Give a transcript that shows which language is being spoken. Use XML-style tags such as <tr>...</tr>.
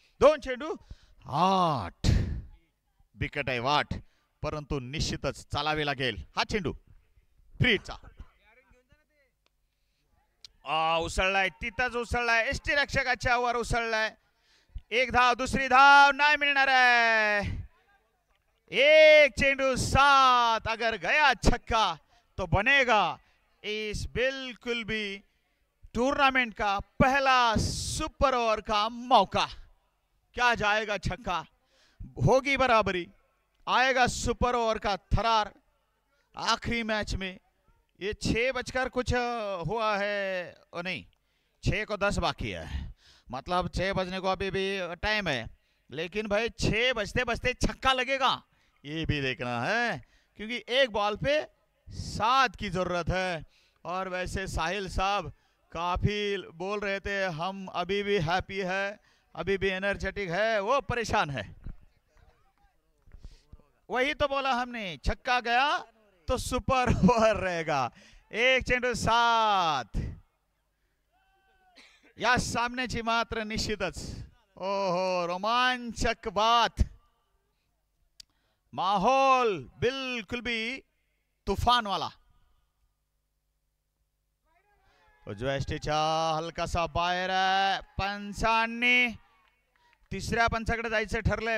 <mr>2 चेंडू 8. बिकट आहे वाट, परंतु निश्चितच चालावे लागेल. हा चेंडू फ्रीचा उसळलाय, तिथंच उसळलाय, एसटी रक्षकाच्या वर उसळलाय. 1 धाव, दुसरी धाव नाही मिळणार आहे. 1 चेंडू 7.</mr> <hi>अगर गया छक्का तो बनेगा इस बिल्कुल भी टूर्नामेंट का पहला सुपर ओवर का मौका. क्या जाएगा छक्का, होगी बराबरी, आएगा सुपर ओवर का थरार. आखिरी मैच में ये 6 बजकर कुछ हुआ है, और नहीं 6 को 10 बाकी है, मतलब 6 बजने को अभी भी टाइम है, लेकिन भाई 6 बजते बजते छक्का लगेगा ये भी देखना है, क्योंकि एक बॉल पे 7 की जरूरत है. और वैसे साहिल साहब काफी बोल रहे थे हम अभी भी हैप्पी है, अभी भी एनर्जेटिक है, वो परेशान है. वही तो बोला हमने, छक्का गया तो सुपर ओवर रहेगा.</hi> <mr>1 चेंडू 7. या सामन्याची मात्र निश्चितच ओहो रोमांचक बात.</mr> <hi>माहौल बिल्कुल भी तूफान वाला.</hi> <mr>उजव्या एसटीच्या हलकासा बाहेर आहे. पंचांनी 3ऱ्या पंचाकडे जायचं ठरलंय.</mr>